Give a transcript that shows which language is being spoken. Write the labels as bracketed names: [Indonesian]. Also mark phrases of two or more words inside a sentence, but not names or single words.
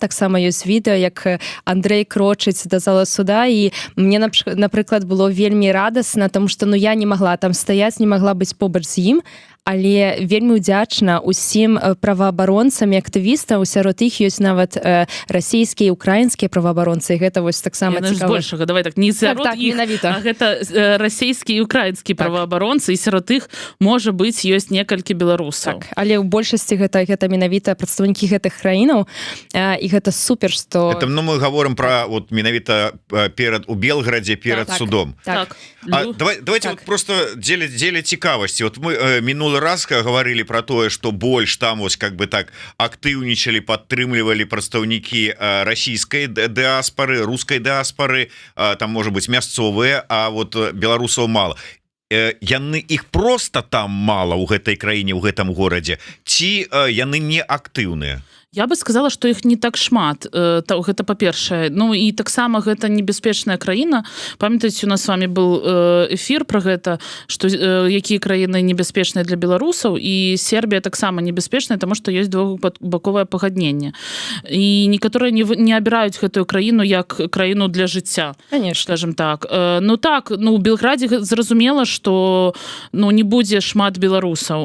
[Belarusian] Таксама ёсць відэа, як Андрэй крочыць да зала суда, і мне, напрыклад, было вельмі радасна, таму што я не магла там стаяць, не магла быць побач з ім, але вельмі ўдзячна ўсім праваабаронцам і актывістам, сярод іх ёсць нават расійскія і украінскія праваабаронцы, і гэта вось таксама цікава. Большага, давай так, не сярод іх, а гэта расійскія і украінскія праваабаронцы, і сярод іх, можа быць, ёсць некалькі беларусаў. Так, але ў большасці гэта менавіта прадстаўнікі гэтых краінаў, і гэта супер, што... [Russian] Это мы говорим про вот менавіта у Белграде перед судом. [Belarusian] Так. [Russian] Давайте вот просто [Belarusian] дзеля цікавасці. [Russian] Вот мы [Belarusian] мінулы раз [Russian] говорили про тое, что [Belarusian] больш там вось [Russian] как бы так [Belarusian] актыўнічалі, падтрымлівалі прадстаўнікі расійскай дыаспары, рускай дыаспары, там можа быть мясцовыя, а вот беларусаў мало. Яны іх просто там мало ў гэтай краіне, ў гэтым горадзе, ці яны не актыўныя? Я бы сказала, што іх не так шмат. Гэта па-першае. І таксама гэта небяспечная краіна. Памятаеце, [Russian] у нас с вами был [Belarusian] эфір пра гэта, што якія краіны небяспечныя для беларусаў, і Сербія таксама небяспечная, таму што ёсць двухбаковае пагадненне. І некаторыя не абіраюць гэтую краіну як краіну для жыцця. [Russian] Конечно. Скажем так. [Belarusian] У Белградзе зразумела, што не будзе шмат беларусаў.